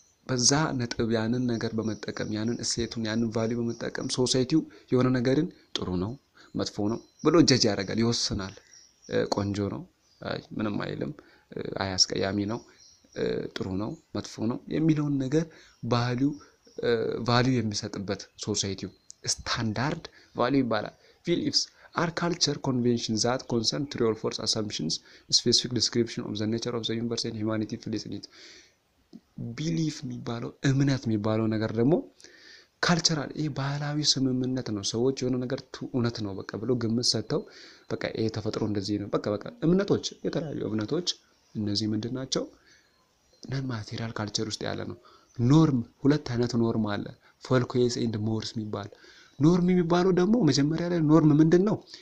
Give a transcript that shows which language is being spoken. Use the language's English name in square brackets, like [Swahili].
[Amharic] በዛ ነጥብ ያንን ነገር በመጠቀም ያንን እሴቱን ያንን value በመጠቀም ሶሳይቲው የሆነ ነገርን ጥሩ ነው መጥፎ ነው ብሎ ጀጅ ያደርጋል ይወስናል ቆንጆ ነው ምንም አይልም አያስቀያሚ ነው ጥሩ ነው መጥፎ ነው የሚለውን ነገር ባህሉ ቫልዩ የሚሰጥበት ሶሳይቲው ስታንዳርድ ቫልዩ ይባላል። [English] ቢሊፍስ are culture conventions that concern true or false assumptions, specific description of the nature of the universe and humanity feels in it. [Amharic] ቢሊፍ የሚባለው እምነት የሚባለው ነገር ደግሞ ካልቸራል ይሄ ባህላዊ ስምምነት ነው። ሰዎች የሆነ ነገር እውነት ነው በቃ ብሎ ግምት ሰጥተው በቃ ይሄ ተፈጥሮ እንደዚህ ነው በቃ እምነቶች፣ የተለያዩ እምነቶች እነዚህ ምንድን ናቸው? ነን ማቴሪያል ካልቸር ውስጥ ያለ ነው። ኖርም ሁለት አይነት ኖርም አለ። ፎልክዌስ ኤንድ ሞርስ የሚባል ኖርም የሚባለው ደግሞ መጀመሪያ ላይ ኖርም ምንድን ነው?